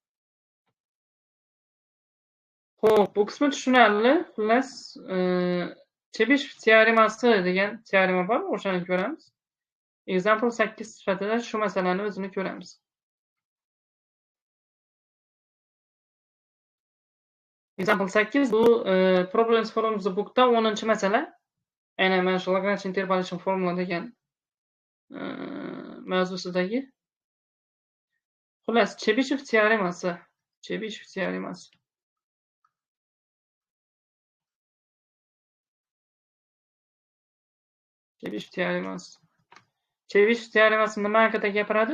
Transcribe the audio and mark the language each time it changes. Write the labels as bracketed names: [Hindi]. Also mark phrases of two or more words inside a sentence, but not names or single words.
[Uzbek] Xo'p, bu qismi tushunarli. Xullas, Chebyshev teoremasi degan teorema bor, o'shani ko'ramiz. Example 8 sifatida shu masalani o'zini ko'ramiz. Example 8 bu [English] Problems from the bookda [Uzbek] 10-masala. Aynan mana shu Lagrange [English] interpolation formula [Uzbek] degan mavzusidagi. Xullas, Chebyshev teoremasi. Chebyshev teoremasi nima haqida gapiradi?